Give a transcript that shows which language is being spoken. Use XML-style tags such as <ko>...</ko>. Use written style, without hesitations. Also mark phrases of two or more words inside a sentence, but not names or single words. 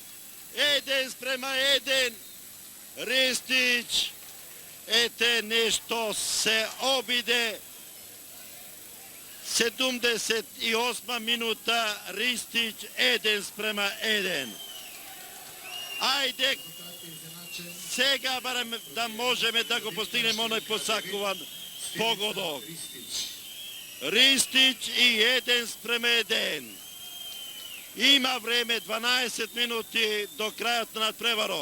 <mk>1:1. Ristić. Ете нешто се обиде. 78 minuta. Ristić 1:1. Ajde. Сега барем да можеме да го постигнеме оној посакуван погодок. Ристич и 1:1. Има време 12 минути до крајот на надпреварот.</mk>